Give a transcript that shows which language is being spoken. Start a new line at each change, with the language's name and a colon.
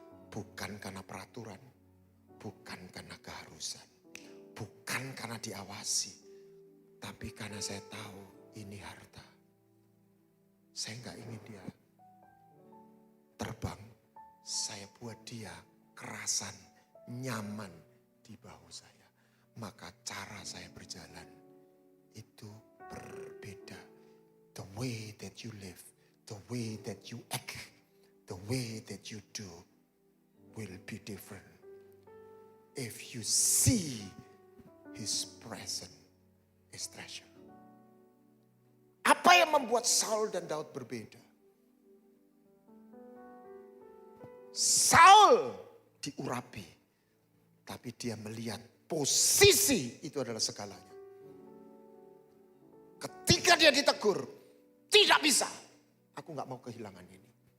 Indonesian: Bukan karena peraturan, bukan karena keharusan, bukan karena diawasi, tapi karena saya tahu ini harta. Saya nggak ingin dia terbang, saya buat dia kerasan, nyaman di bahu saya. Maka cara saya berjalan itu berbeda.
English: The way that you live, the way that you act, the way that you do will be different. If you see His presence is treasure.
Indonesian: Apa yang membuat Saul dan Daud berbeda? Saul diurapi, tapi dia melihat posisi itu adalah segalanya. Ketika dia ditegur, tidak bisa. Aku gak mau kehilangan ini.